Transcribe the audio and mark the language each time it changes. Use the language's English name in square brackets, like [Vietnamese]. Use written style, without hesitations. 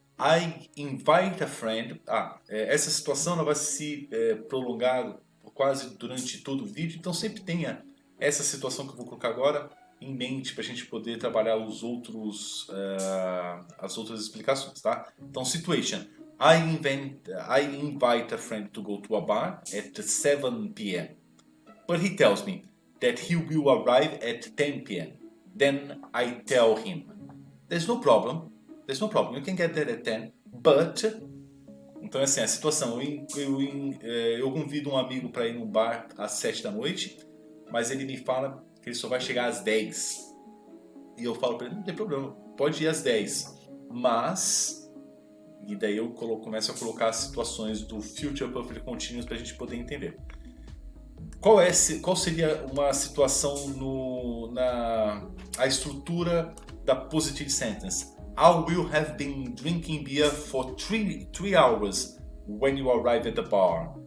[English] I invite a friend. [Portuguese] Essa situação ela vai se prolongar quase durante todo o vídeo, então sempre tenha essa situação que eu vou colocar agora em mente para a gente poder trabalhar as outras explicações, tá? Então, situation. [English] I invite a friend to go to a bar at 7 p.m. But he tells me that he will arrive at 10 p.m. Then I tell him, there's no problem, you can get there at 10, but... [Portuguese] Então, assim, a situação, eu convido um amigo para ir num bar às 7 da noite, mas ele me fala que ele só vai chegar às 10. E eu falo para ele, não tem problema, pode ir às 10, mas... E daí eu começo a colocar as situações do Future Perfect Continuous para a gente poder entender. Qual seria uma situação a estrutura da positive sentence? [English] I will have been drinking beer for 3 hours when you arrive at the bar.